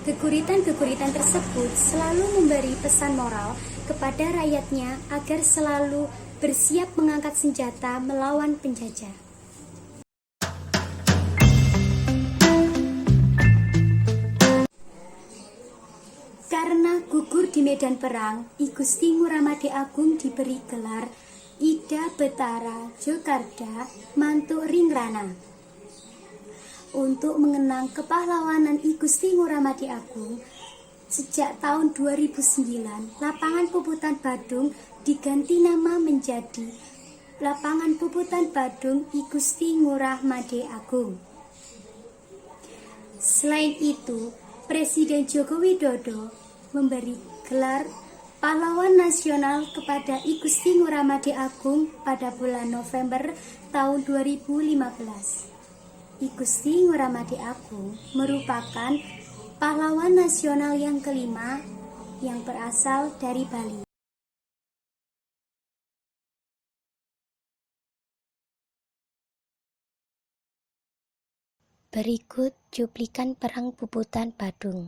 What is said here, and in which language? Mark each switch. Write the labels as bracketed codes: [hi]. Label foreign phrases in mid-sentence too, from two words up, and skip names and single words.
[id] Geguritan-geguritan tersebut selalu memberi pesan moral kepada rakyatnya agar selalu bersiap mengangkat senjata melawan penjajah. Karena gugur di medan perang, I Gusti Ngurah Made Agung diberi gelar Ida Betara Jogarda Mantuk Ringrana. Untuk mengenang kepahlawanan I Gusti Ngurah Made Agung, sejak tahun 2009, Lapangan Puputan Badung diganti nama menjadi Lapangan Puputan Badung I Gusti Ngurah Made Agung. Selain itu, Presiden Joko Widodo memberi gelar Pahlawan Nasional kepada I Gusti Ngurah Made Agung pada bulan November tahun 2015. I Gusti Ngurah Made Agung merupakan pahlawan nasional yang kelima yang berasal dari Bali. Berikut cuplikan Perang Puputan Badung.